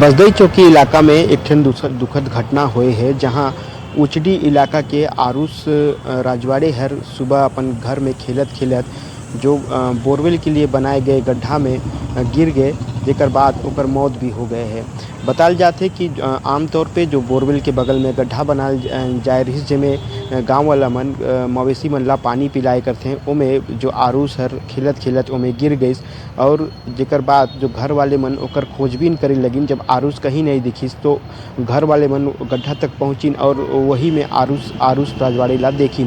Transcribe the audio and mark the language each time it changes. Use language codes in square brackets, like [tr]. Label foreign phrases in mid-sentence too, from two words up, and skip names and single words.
[hne] बसदई चौकी इलाका में एक ठन दुखद घटना हुए है जहां उचडी इलाका के आरुष राजवाड़े हर सुबह अपन घर में खेलत जो बोरवेल के लिए बनाए गए गड्ढा में गिर गए, जेकर बाद ओकर मौत भी हो गए है। बताल जाते कि आमतौर पे जो बोरवेल के बगल में गड्ढा बनाल जाए रही जिसमें गांव वाला मन मवेशी मन ला पानी पिलाए करते हैं ओमे जो आरुष हर खेलत ओमे गिर गई और जेकर बाद जो घर वाले मन ओकर खोजबीन करे लगिन। जब आरुष कहीं नहीं दिखिस तो घर वाले मन गड्ढा तक पहुँचिन और वही में आरुष राजवाड़े ला देखिन।